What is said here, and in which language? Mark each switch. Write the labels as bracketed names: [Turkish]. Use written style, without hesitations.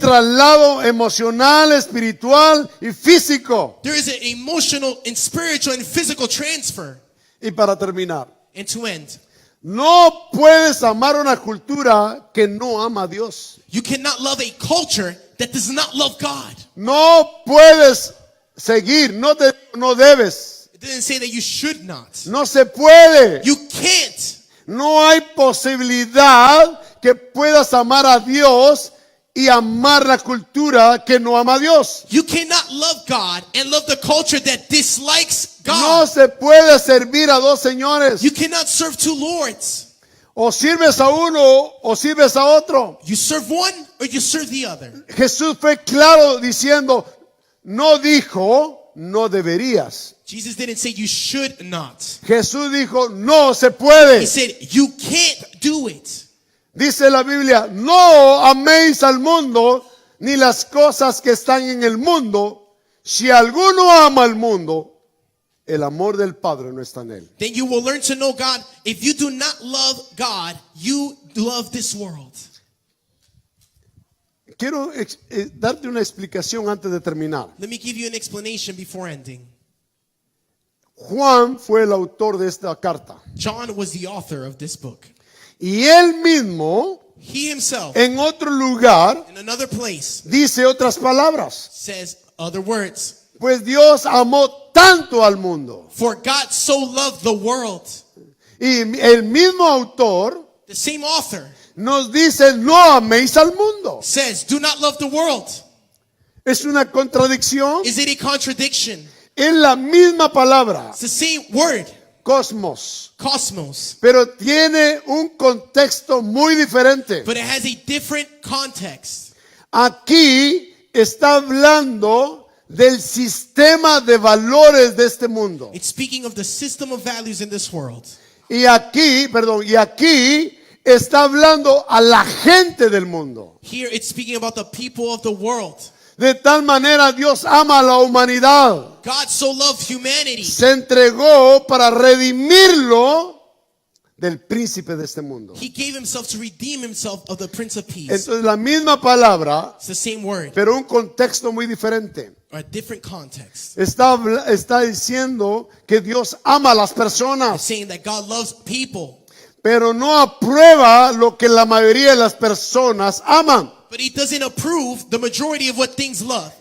[Spanish] traslado emocional, espiritual y físico. [English] There is an emotional and spiritual and physical transfer. [Spanish] Y para terminar, [English] And to end, [Spanish] no puedes amar una cultura que no ama a Dios. [English] you cannot love a culture that does not love God. [Spanish] No puedes seguir, no debes, [English] It didn't say that you should not. [Spanish] no se puede. [English] You can't. [Spanish] No hay posibilidad que puedas amar a Dios y amar la cultura que no ama a Dios. [English] You cannot love God and love the culture that dislikes [Spanish] No [English] God. [Spanish] se puede servir a dos señores. [English] You cannot serve two lords. [Spanish] O sirves a uno o sirves a otro. [English] You serve one or you serve the other. [Spanish] Jesús fue claro diciendo, no dijo, no deberías. [English] Jesus didn't say you should not. [Spanish] Jesús dijo, no se [English] He [Spanish] puede. [English] said you can't do it. [Spanish] Dice la Biblia, no améis al mundo ni las cosas que están en el mundo. Si alguno ama al mundo, el amor del Padre no está en él. [English] Then you will learn to know God. If you do not love God, you love this world. [Spanish] Quiero darte una explicación antes de terminar. [English] Let me give you an explanation before ending. [Spanish] Juan fue el autor de esta carta. [English] John was the author of this book. [Spanish] Y él mismo, [English] He himself, [Spanish] en otro lugar, [English] in another place, [Spanish] dice otras palabras. [English] says other words. [Spanish] Pues Dios amó tanto al mundo. [English] For God so loved the world. [Spanish] Y el mismo autor [English] The same author [Spanish] nos dice, no améis al mundo. [English] says, do not love the world. [Spanish] ¿Es una contradicción? [English] Is it a contradiction? [Spanish] Es la misma palabra, [English] It's the same word, [Spanish] cosmos, [English] cosmos, [Spanish] pero tiene un contexto muy diferente. [English] but it has a different context. [Spanish] Aquí está hablando del sistema de valores de este mundo. [English] It's speaking of the system of values in this world. [Spanish] Y aquí está hablando a la gente del mundo. [English] Here it's speaking about the people of the world. [Spanish] De tal manera Dios ama a la humanidad. [English] God so loved humanity [Spanish] Se entregó para redimirlo del príncipe de este mundo. [English] He gave himself to redeem himself of the Prince of Peace. [Spanish] Entonces la misma palabra, [English] It's the same word, [Spanish] pero un contexto muy diferente. [English] or a different context. [Spanish] Está diciendo que Dios ama a las [English] It's [Spanish] personas, [English] saying that God loves people, [Spanish] pero no aprueba lo que la mayoría de las personas aman. [English] but he doesn't approve the majority of what things love.